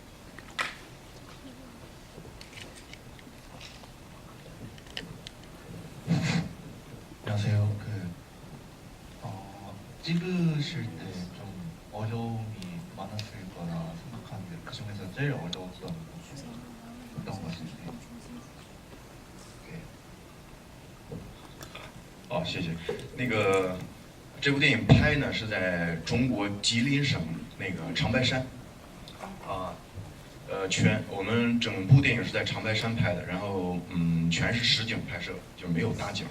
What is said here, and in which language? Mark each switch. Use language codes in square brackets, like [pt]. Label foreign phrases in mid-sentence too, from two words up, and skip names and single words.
[ko] 안녕하세요. 찍으실 때 좀 어려움이 많았을 거라 생각하는데 그 중에서 제일 어려웠던 어떤 것인지. [zh] 好，谢谢。这部电影拍呢是在中国吉林省长白山，我们整部电影是在长白山拍的，然后全是实景拍摄，就是没有搭景。